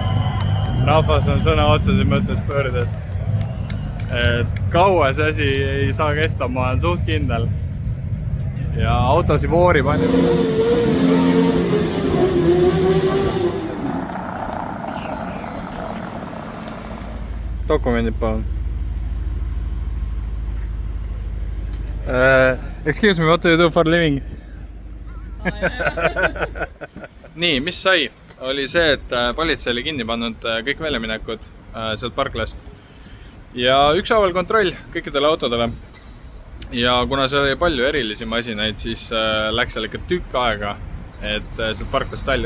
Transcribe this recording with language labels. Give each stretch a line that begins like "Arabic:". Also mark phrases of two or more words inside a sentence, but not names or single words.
Estonian: Rahvas on sõna otseses mõttes pöördes. Kaua see asi ei saa kesta, ma olen suht kindel. Ja autosi voori palju. Dokumendid palun.
English: Excuse me, what do you do for a living?
Estonian: Nii, mis sai? Oli see, et politsei oli kinni pannud kõik väljaminekud sealt parklast. ja ükshaaval kontroll kõikidele autodele. Ja kuna seal oli palju erilisi masinaid, siis läks seal ikka tükk aega, et sealt parklas talli.